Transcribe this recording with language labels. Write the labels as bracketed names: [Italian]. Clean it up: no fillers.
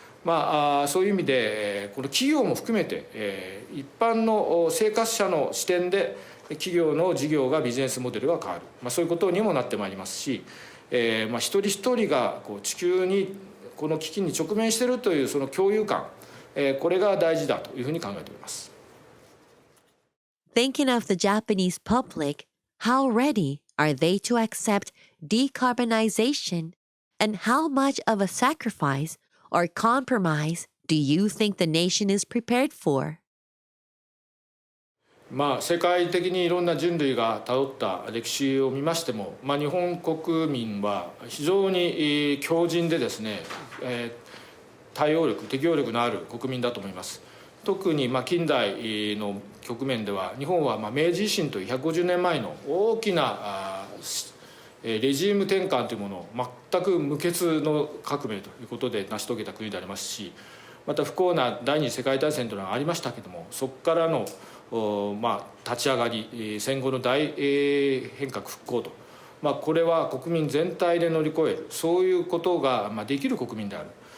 [Japanese] そういう意味でこの企業も含めて一般の生活者の視点で企業の事業がビジネスモデルが変わる、そういうことにもなってまいりますし、一人一人が地球にこの危機に直面しているというその共有感、これが大事だというふうに考えております。 [English] Thinking of the Japanese public, how ready are they to accept decarbonization, and how much of a sacrifice or compromise do you think the nation is prepared for? [Japanese] 世界的にいろんな人類がたどった歴史を見ましても、日本国民は非常に強靭でですね、対応力適応力のある国民だと思います。特に近代の局面では日本は明治維新という150年前の大きなレジーム転換というものを全く無血の革命ということで成し遂げた国でありますし、また不幸な第二次世界大戦というのがありましたけども、そこからの立ち上がり、戦後の大変革復興と、これは国民全体で乗り越える、そういうことができる国民である。